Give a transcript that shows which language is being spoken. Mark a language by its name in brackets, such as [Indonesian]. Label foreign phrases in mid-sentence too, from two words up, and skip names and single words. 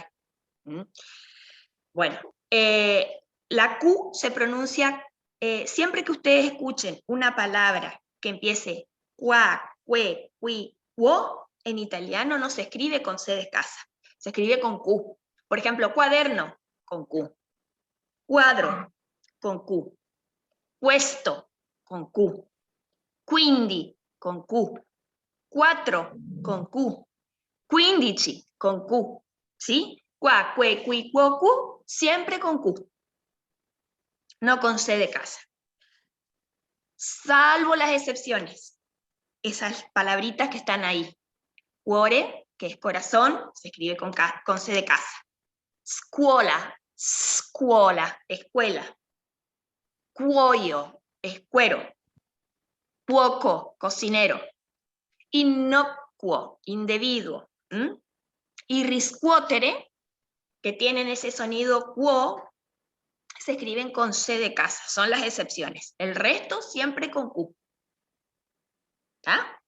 [Spanish] Bueno, la Q se pronuncia, siempre que ustedes escuchen una palabra que empiece cua, cue, cui, cuo, en italiano no se escribe con C de casa, se escribe con Q. Por ejemplo, cuaderno, con Q. Cuadro, con Q. Questo, con Q. Quindi, con Q. 4, con Q. 15, con Q. ¿Sí? Qua, que, qui, quo, Q, siempre con Q. No con C de casa. Salvo las excepciones. Esas palabritas que están ahí. Cuore, que es corazón, se escribe con C de casa. Scuola, scuola, escuela. Cuoio, escuero. Cuoco, cocinero. Innocuo, individuo. Y riscuotere, que tienen ese sonido quo, se escriben con C de casa, son las excepciones. El resto siempre con Q. ¿Está?